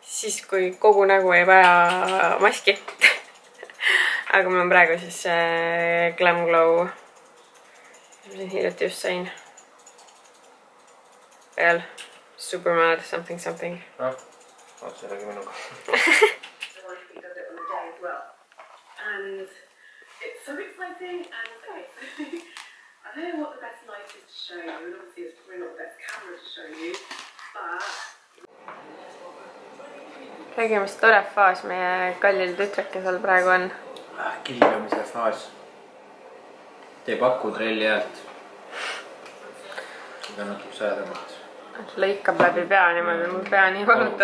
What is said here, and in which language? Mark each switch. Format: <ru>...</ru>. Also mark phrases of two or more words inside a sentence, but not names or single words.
<et>siis, kui kogu nägu ei vaja maski. Aga mul on praegu siis Glam Glow, mis ma hiljuti just sain. Veel Supermad something. Oot sellega minuga.</et> <en>And it's so exciting and okay. I don't know what the best light is to show you, and obviously it's probably not the best camera to show you, but...</en> <et>Räägi, mis tore faas meie kallil tütrekesel praegu on. Kilgamise faas. Teeb aku trelli häält. Aga natuke säädamalt. Lõikab läbi pea niimoodi, mul pea nii valutab.</et>